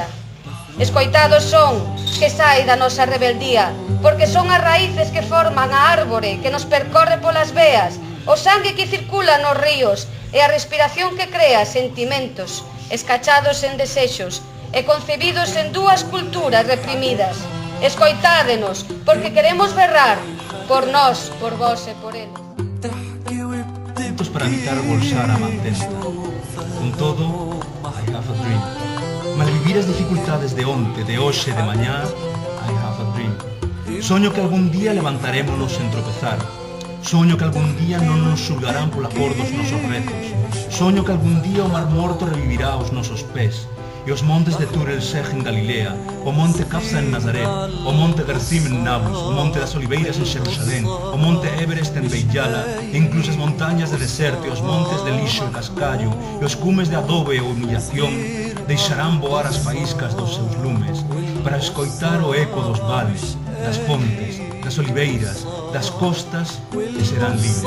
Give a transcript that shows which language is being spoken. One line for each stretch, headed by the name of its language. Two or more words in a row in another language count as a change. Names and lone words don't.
Galician: Escoitados son que sae da nosa rebeldía, porque son as raíces que forman a árbore que nos percorre polas veas, o sangue que circula nos ríos e a respiración que crea sentimentos, escachados en desexos e concebidos en dúas culturas reprimidas. Escoitádenos, porque queremos berrar por nós, por vós e por eles. Juntos para evitar bolsar a mantenta. Con todo,
English: I have a dream.
Galician: Malvivir as dificultades de onte, de hoxe, de mañá,
English: I have a dream.
Galician: Soño que algún día levantarémonos sen tropezar. Soño que algún día non nos xulgarán pola cor dos nosos rezos. Soño que algún día o mar morto revivirá aos nosos pés. E os montes de Tur el Sheikh en Galilea, o monte Kafsa en Nazaret, o monte Gerzim en Nablus, o monte das Oliveiras en Xerusalén, o monte Everest en Beiyala, e incluso as montañas de deserto e os montes de lixo e cascallo, e os cumes de adobe ou humillación, deixarán voar as faíscas dos seus lumes, para escoitar o eco dos vales, das fontes, das oliveiras, das costas, e serán libres.